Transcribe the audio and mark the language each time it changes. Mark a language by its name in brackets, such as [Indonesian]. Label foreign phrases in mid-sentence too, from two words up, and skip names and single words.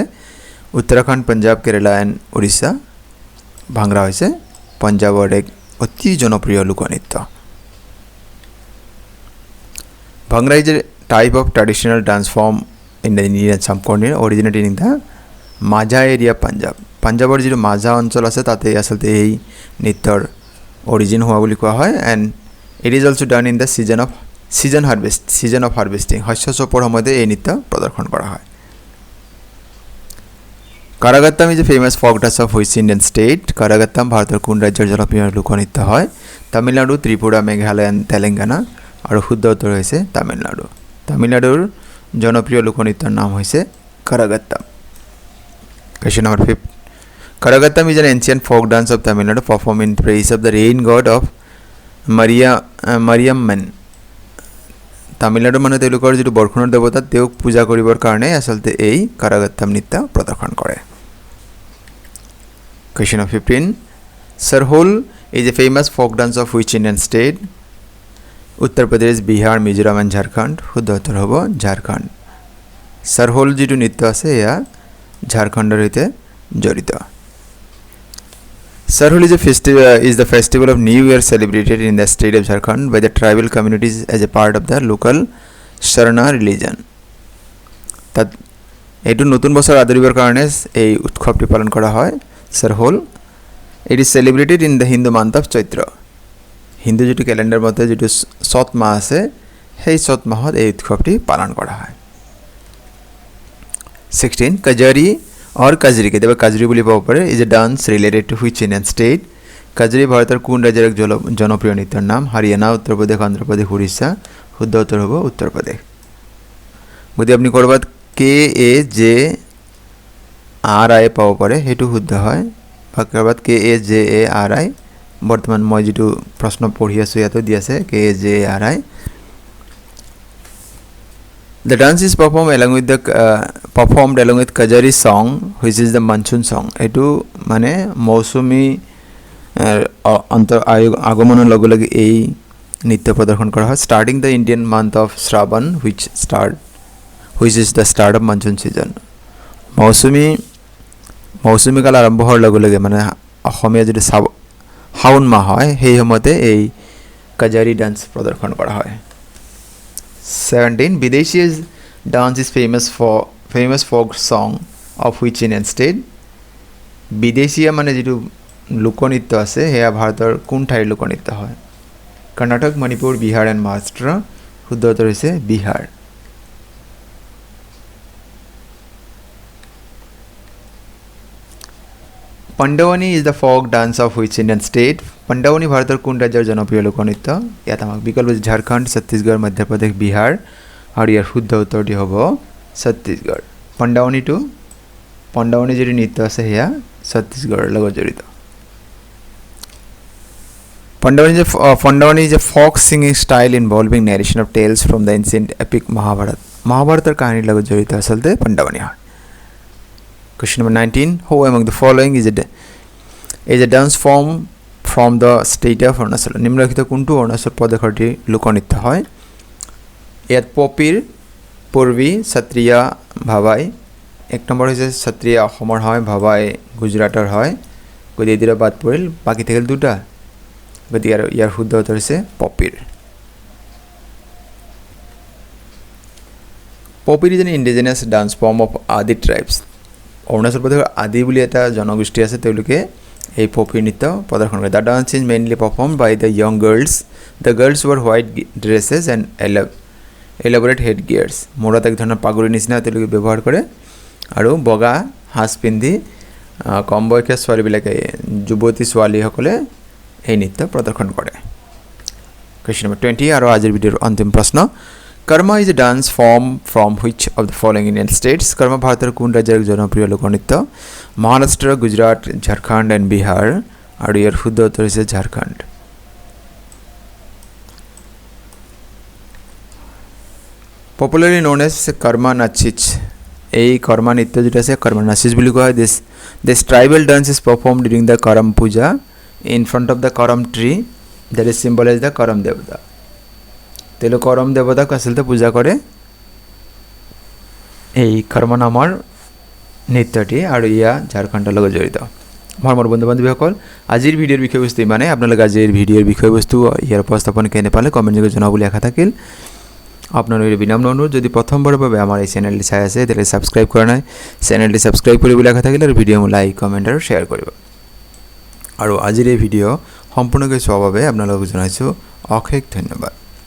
[Assamese] উত্তৰাখণ্ড, পাঞ্জাৱ, কেৰালা এণ্ড উৰিষ্যা। ভাংৰা হৈছে পাঞ্জাৱৰ এক অতি জনপ্ৰিয় লোকনৃত্য। [English] Bhangra is a type of traditional dance form in the Indian subcontinent originated in the Majha area Punjab. [Assamese] পাঞ্জাৱৰ যিটো মাজা অঞ্চল আছে তাতে আচলতে এই নৃত্যৰ অৰিজিন হোৱা বুলি কোৱা হয়। [English] And it is also done in the season of harvesting. [Assamese] শস্য চপোৱাৰ সময়তে এই নৃত্য প্ৰদৰ্শন কৰা হয়। [English] Karagattam is a famous folk dance of which Indian state? [Assamese] কাৰাগাত্তাম ভাৰতৰ কোন ৰাজ্যৰ জনপ্ৰিয় লোকনৃত্য হয়? তামিলনাডু, ত্ৰিপুৰা, মেঘালয় এণ্ড তেলেংগানা। আৰু শুদ্ধ উত্তৰ হৈছে তামিলনাডু। তামিলনাডুৰ জনপ্ৰিয় লোকনৃত্যৰ নাম হৈছে কাৰাগাত্তাম। [English] Question number 5. Karagattam is an ancient folk dance of Tamil Nadu performed in praise of the rain god of [Assamese] মাৰিয়াম্মেন তামিলনাডুৰ মানুহে তেওঁলোকৰ যিটো বৰষুণৰ দেৱতা তেওঁক পূজা কৰিবৰ কাৰণে আচলতে এই কাৰাগাত্তাম নৃত্য প্ৰদৰ্শন কৰে [English] Question of 15 Sarhol is a famous folk dance of which Indian state Uttar Pradesh Bihar Mizoram and Jharkhand [Assamese] শুদ্ধ উত্তৰ হ'ব ঝাৰখণ্ড [English] Sarhol [Assamese] যিটো নৃত্য আছে এয়া ঝাৰখণ্ডৰ সৈতে জড়িত [English] Sarhol is the festival of New Year celebrated in the state of Jharkhand by the tribal communities as a part of the local Sharna religion. [Assamese] তাত এইটো নতুন বছৰ আদৰিবৰ কাৰণে এই উৎসৱটি পালন কৰা হয় Sarhol. [English] It is celebrated in the Hindu month of Chaitra. [Assamese] হিন্দু যেটো ক্যালেন্ডার মতে যেটো সৎ মাহ আছে সেই সৎ মাহত এই উৎসৱটি পালন কৰা হয় 16 Kajari or Kajri কেতিয়াবা কাজৰি বুলি ক'ব পাৰে [English] is a dance related to which Indian state [Assamese] কাজৰি ভাৰতৰ কোন ৰাজ্যৰ এক জনপ্ৰিয় নৃত্যৰ নাম হাৰিয়ানা উত্তৰ প্ৰদেশ অন্ধ্ৰ প্ৰদেশ উৰিষ্যা শুদ্ধ উত্তৰ হ'ব উত্তৰ প্ৰদেশ যদি আপনি কৰবাত KAJRI পাব পাৰে হেতু শুদ্ধ হয় কৰবাত KAJARI বৰ্তমান মই যেটো প্ৰশ্ন পঢ়ি আছো ইয়াতে দি আছে KAJRI [English] The dance is performed along with Kajari song which is the monsoon song [Assamese] এটো মানে মৌসুমী আগমনৰ লগে লগে এই নৃত্য প্ৰদৰ্শন কৰা হয় [English] starting the Indian month of Shravan which is the start of monsoon season [Assamese] মৌসুমী কাল আৰম্ভ হোৱাৰ লগে লগে মানে অসমীয়া যেটো শাওন মাহ হয় সেই সময়তে এই কাজাৰি ডান্স প্ৰদৰ্শন কৰা হয় 17 [English] Videshi's dance is famous folk song of which Indian state [Assamese] Videshia মানে যেটো লোকনৃত্য আছে হেয়া ভাৰতৰ কোন ঠাইৰ লোকনৃত্য হয় কৰ্ণাটক মণিপুৰ বিহাৰ এণ্ড মহাৰাষ্ট্ৰ শুদ্ধ উত্তৰ হৈছে বিহাৰ [English] Pandavani is the folk dance of which Indian state [Assamese] Pandavani ভাৰতৰ কোন ৰাজ্যৰ জনপ্ৰিয় লোকনৃত্য ইয়াত আমাক বিকল্প ঝাৰখণ্ড ছত্তীশগড় মধ্য প্ৰদেশ বিহাৰ আৰু ইয়াৰ শুদ্ধ উত্তৰটি হ'ব ছত্তীশগড় পণ্ডাৱনী যেটো নৃত্য আছে হেয়া ছত্তীশগড়ৰ লগত জড়িত [English] Pandavani is a folk singing style involving narration of tales from the ancient epic [Assamese] মহাভাৰতৰ কাহিনীৰ লগত জড়িত আচলতে পণ্ডাৱনী হয় [English] Question number 19 Who among the following is a dance form from the state of Arunachal [Assamese] নিম্নলিখিত কোনটো অৰুণাচল প্ৰদেশৰ লোকনৃত্য হয় ইয়াত পপিৰ পূৰ্বী সত্ৰিয়া ভাবাই এক নম্বৰ হৈছে সত্ৰিয়া অসমৰ হয় ভাবাই গুজৰাটৰ হয় গতি এদিৰা বাদ পৰিল বাকি থাকিল দুটা গতি ইয়াৰ শুদ্ধ উত্তৰ হৈছে পপিৰ পপিৰ [English] is an indigenous dance form of Adi tribes [Assamese] অৰুণাচল প্ৰদেশৰ আদি বুলি এটা জনগোষ্ঠী আছে তেওঁলোকে এই পপি নৃত্য প্ৰদৰ্শন কৰে [English] The dance is mainly performed by the young girls The girls wear white dresses and elaborate headgears [Assamese] মূৰত এক ধৰণৰ পাগুৰি নিচিনা তেওঁলোকে ব্যৱহাৰ কৰে আৰু বগা হাস পিন্ধি কম বয়সীয়া ছোৱালীবিলাকে যুৱতী ছোৱালীসকলে এই নৃত্য প্ৰদৰ্শন কৰে [English] Question number 20 [Assamese] আৰু আজিৰ ভিডিঅ'ৰ অন্তিম প্ৰশ্ন [English] Karma is a dance form from which of the following Indian states? [Assamese] Karma ভাৰতৰ কোন ৰাজ্যৰ জনপ্ৰিয় লোকনৃত্য মহাৰাষ্ট্ৰ গুজৰাট ঝাৰখণ্ড এণ্ড বিহাৰ আৰু ইয়াৰ শুদ্ধ উত্তৰ হৈছে ঝাৰখণ্ড [English] Popularly known as Karma Nachich [Assamese] এই কৰ্মা নৃত্য যেটা আছে কৰ্মা নাচিছ বুলি কোৱা হয় [English] this tribal dance is performed during the Karam puja in front of the Karam tree that is symbolized the Karam devata [Assamese] তেলো করম দেবতাক আসলতে পূজা করে এই কর্ম নামৰ নৃত্যটি আৰু ইয়া ঝাৰখণ্ডৰ লগত জড়িত মোৰ বন্ধু বান্ধৱীসকল আজিৰ ভিডিঅ'ৰ বিষয়বস্তু মানে আপোনালোক আজিৰ ভিডিঅ'ৰ বিষয়বস্তু ইয়াৰ উপস্থাপন কেনে পালে কমেন্ট যোগে জনাবলৈ আশা থাকিল আপোনালোকৰ বিনম্ৰ অনুৰোধ যদি প্ৰথমবাৰৰ বাবে আমাৰ এই চেনেলটি চাই আছে তেলে সাবস্ক্ৰাইব কৰা নাই চেনেলটি সাবস্ক্ৰাইব কৰিবলৈ আশা থাকিল আৰু ভিডিঅ' লাইক কমেন্ট আৰু শেয়াৰ কৰিব আৰু আজিৰ এই ভিডিঅ' সম্পূৰ্ণকৈ চোৱাৰ বাবে আপোনালোকক জনাইছো অশেষ ধন্যবাদ